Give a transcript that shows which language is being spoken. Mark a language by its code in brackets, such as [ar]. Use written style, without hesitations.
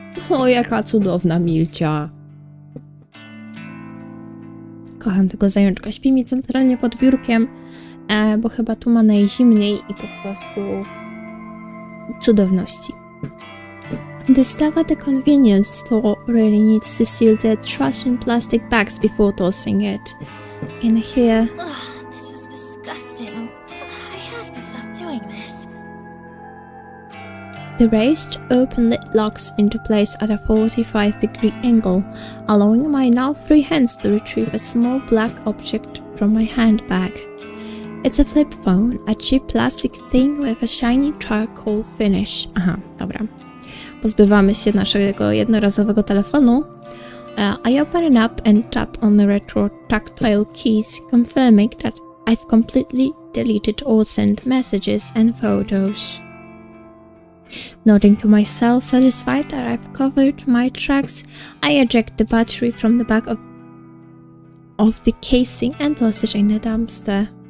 [pl] O, jaka cudowna Milcia. Kocham tego zajączka. Śpi mi centralnie pod biurkiem, bo chyba tu ma najzimniej i po prostu cudowności. [en] The staff at the convenience store really needs to seal their trash in plastic bags before tossing it in here. Ugh, this is disgusting. I have to stop doing this. The raised open lid locks into place at a 45-degree angle, allowing my now free hands to retrieve a small black object from my handbag. It's a flip phone, a cheap plastic thing with a shiny charcoal finish. [pl] Aha, dobra. Pozbywamy się naszego jednorazowego telefonu. [en] I open it up and tap on the retro tactile keys, confirming that I've completely deleted all sent messages and photos. Nodding to myself, satisfied that I've covered my tracks, I eject the battery from the back of the casing and toss it in the dumpster.